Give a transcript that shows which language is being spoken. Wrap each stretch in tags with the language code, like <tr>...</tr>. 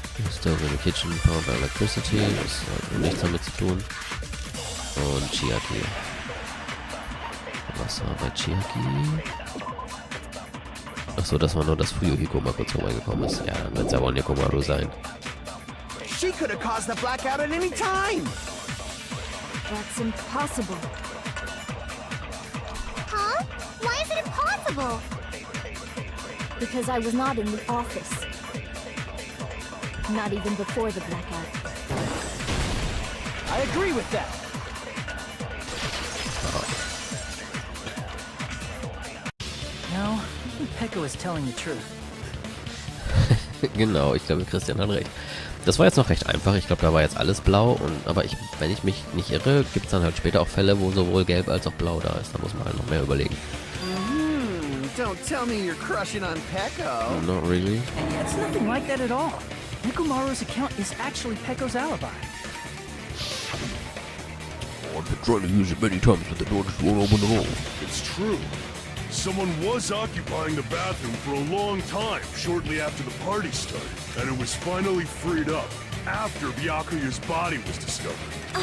<en>Stove in the kitchen, powered by electricity,</en> <de>das hat nichts damit zu tun. Und Chiaki. Wasser bei Chiaki. Achso, das war nur, dass Fuyuhiko mal kurz vorbeigekommen ist. Ja, dann wird es ja wohl Nekomaru sein.</de> <en>She could have caused the blackout at any time. That's impossible. Huh? Why is it impossible? Because I was not in the office. Not even before the blackout. I agree with that. No, I think Peko is telling the truth.</en> <de>Genau, ich glaube, Christian hat recht. Das war jetzt noch recht einfach. Ich glaube, da war jetzt alles blau. Aber wenn ich mich nicht irre, gibt es dann halt später auch Fälle, wo sowohl gelb als auch blau da ist. Da muss man halt noch mehr überlegen.</de> <en>Don't tell me you're crushing on Peko. Not really. It's nothing like that at all. Nekomaru's account is actually Peko's alibi. I've been trying to use it many times, but the door just won't open at all. It's true. Someone was occupying the bathroom for a long time shortly after the party started, and it was finally freed up after Byakuya's body was discovered.</en>